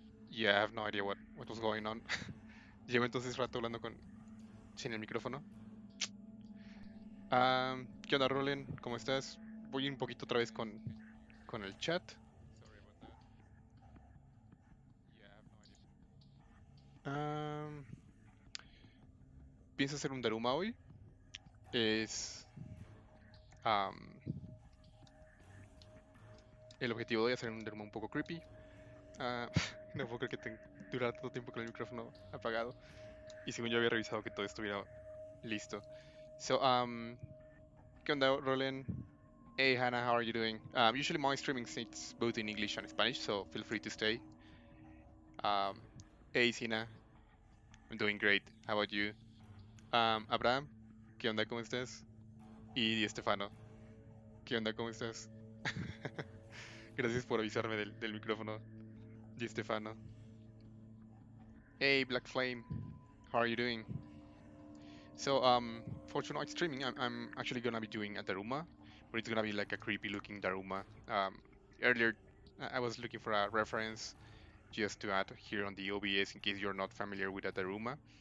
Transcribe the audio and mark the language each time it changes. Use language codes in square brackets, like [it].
[en] Yeah, I have no idea what was going on. [es] Llevo entonces rato hablando sin el micrófono. ¿Qué onda, Rolen? ¿Cómo estás? Voy un poquito otra vez con el chat. [en] Sorry about that. Yeah, I have no idea. [es] Pienso hacer un daruma hoy. Es am, el objetivo de hoy hacer un daruma un poco creepy. Ah, no puedo creer que durara tanto tiempo con el micrófono apagado. Y según yo había revisado que todo estuviera listo. So, ¿qué onda, Rolen? [en] Hey, Hannah, how are you doing? Usually my streaming sits both in English and Spanish, so feel free to stay. Um, hey, Sina, I'm doing great. How about you? [es] Abraham, ¿qué onda? ¿Cómo estás? Y Di Stefano, ¿qué onda? ¿Cómo estás? Gracias por avisarme del micrófono, Di Stefano. [en] Hey, Black Flame, how are you doing? So, for tonight's streaming, I'm actually gonna be doing a Daruma, but it's gonna be like a creepy looking Daruma. Earlier, I was looking for a reference just to add here on the OBS in case you're not familiar with a Daruma.